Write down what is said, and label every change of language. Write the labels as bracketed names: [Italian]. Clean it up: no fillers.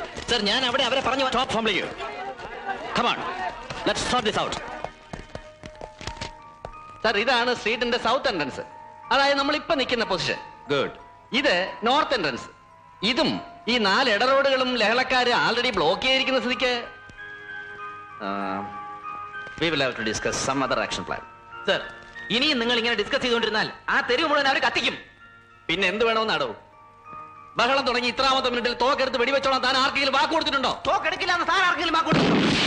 [Malayalam] Sir, ഞാൻ അവിടെ അവരെ പറഞ്ഞു സ്റ്റോപ്പ് ഫോം ചെയ്യൂ. [English] Come on, let's sort this out. [Malayalam] Sir, ഇതാണ് സ്ട്രീറ്റിന്റെ സൗത്ത് എൻട്രൻസ്. അതായത് നമ്മൾ ഇപ്പൊ നിൽക്കുന്ന പൊസിഷൻ. ഗുഡ്. ഇത് നോർത്ത് എൻട്രൻസ്. ഇതും ഈ 4 ഇടറോഡുകളും ലഹളക്കാര് ആൾറെഡി ബ്ലോക്ക് ചെയ്തിരിക്കുന്ന സ്ഥിതിക്ക് [English] we will have to discuss some other action plan. [Malayalam] Sir, ഇനിയും നിങ്ങൾ ഇങ്ങനെ ഡിസ്കസ് ചെയ്തുകൊണ്ടിരുന്നാൽ ആ തെരുവ് മുഴുവൻ അവർ കത്തിക്കും. പിന്നെ എന്ത് വേണമെന്നാടോ? ബഹളം തുടങ്ങി ഇത്രാമത്തെ മിനിറ്റിൽ തോക്കെടുത്ത് വെടിവെച്ചോളാം താൻ ആർക്കെങ്കിലും വാക്ക് കൊടുത്തിട്ടുണ്ടോ? തോക്കെടുക്കില്ല എന്ന് താൻ ആർക്കെങ്കിലും വാക്ക് കൊടുത്തിട്ടുണ്ടോ?